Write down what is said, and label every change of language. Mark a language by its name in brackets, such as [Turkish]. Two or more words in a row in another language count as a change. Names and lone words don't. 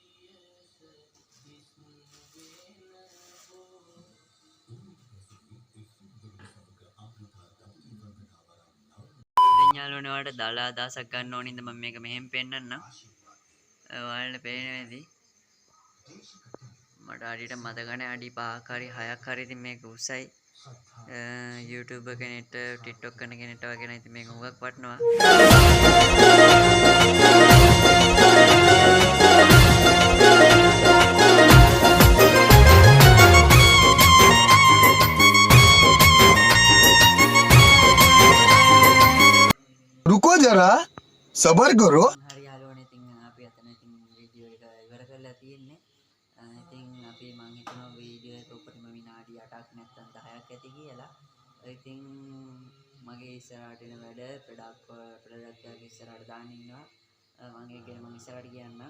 [Sinhala] යාළුවනේ ඔයාලට දාලා අදහසක් ගන්න ඕනින්ද මම මේක මෙහෙම පෙන්නන්නම්. ඔයාලට පේනවේදී මට හරියට මතක නැහැ අඩි 5ක් හරි 6ක් හරි ඉතින් මේක උසයි. YouTube කෙනෙක්ට TikTok කරන කෙනෙක්ට වගේ නම් ඉතින් මේක හුඟක් වටනවා. [Hindi] रुको जरा सबर करो [Sinhala] හරි යාළුවනේ ඉතින් අපි අතන ඉතින් වීඩියෝ එක ඉවර කරලා තියෙන්නේ. ඉතින් අපි මම හිතනවා වීඩියෝ එක උපරිම විනාඩි 8ක් නැත්නම් 10ක් ඇති කියලා. ඉතින් මගේ ඉස්සරහට එන වැඩ ප්‍රොඩක්ට් එක ඉස්සරහට දාන්න ඉන්නවා. මම ඒක ගැන මම ඉස්සරහට කියන්නම්.